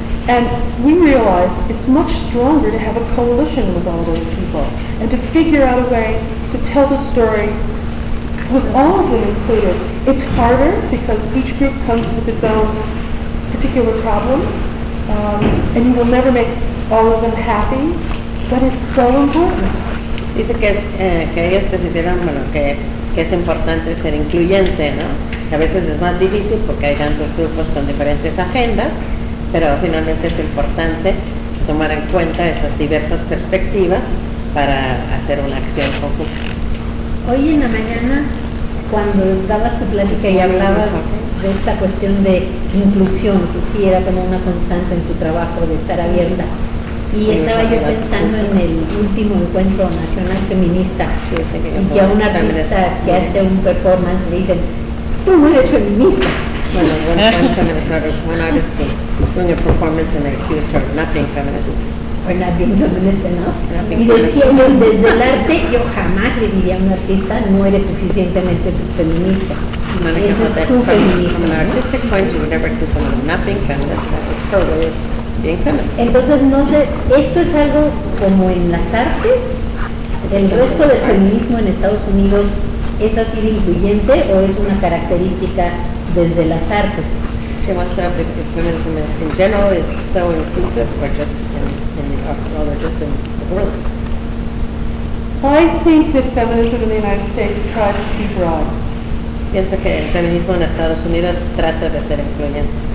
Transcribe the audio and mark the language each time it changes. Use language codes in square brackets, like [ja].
[en] And we realized it's much stronger to have a coalition with all those people and to figure out a way to tell the story with all of them included. It's harder because each group comes with its own particular problems, and you will never make all of them happy, but it's so important. [es] Dice que es, que ellos decidieron, bueno, que es importante ser incluyente, ¿no? Que a veces es más difícil porque hay tantos grupos con diferentes agendas, pero finalmente es importante tomar en cuenta esas diversas perspectivas para hacer una acción conjunta. Hoy en la mañana, cuando dabas tu plática y hablabas de esta cuestión de inclusión, que sí era como una constante en tu trabajo de estar abierta, y estaba yo pensando en el último encuentro nacional feminista, y que a una artista que hace un performance le dicen, tú no eres feminista. Bueno, [en] one artist was doing a performance and accused her of not being feminist. [es] Y decía, desde el arte, yo jamás le diría a un artista, no eres suficientemente feminista. Ese es tu feminismo. [en] From an artistic point, you would never accuse someone of not being feminist. That was her way of being feminist. [es] Entonces, no sé, esto es algo como en las artes, el resto del feminismo en Estados Unidos es así de incluyente o es una característica desde las artes. [en] She wants to know if feminism in general is so inclusive or just in the world. I think that feminism in the United States tries to be broad. [es] Pienso que el feminismo en Estados Unidos trata de ser incluyente.